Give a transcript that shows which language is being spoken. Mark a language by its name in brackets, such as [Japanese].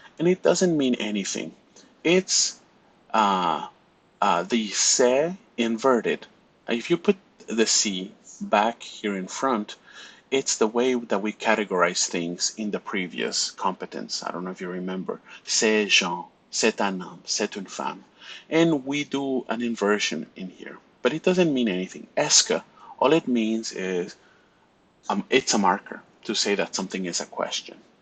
[English] And it doesn't mean anything. It's the se inverted. If you put the C back here in front, it's the way that we categorize things in the previous competence. I don't know if you remember. [French] C'est Jean, c'est un homme, c'est une femme. [English] And we do an inversion in here. But it doesn't mean anything. Est-ce que, all it means is it's a marker to say that something is a question.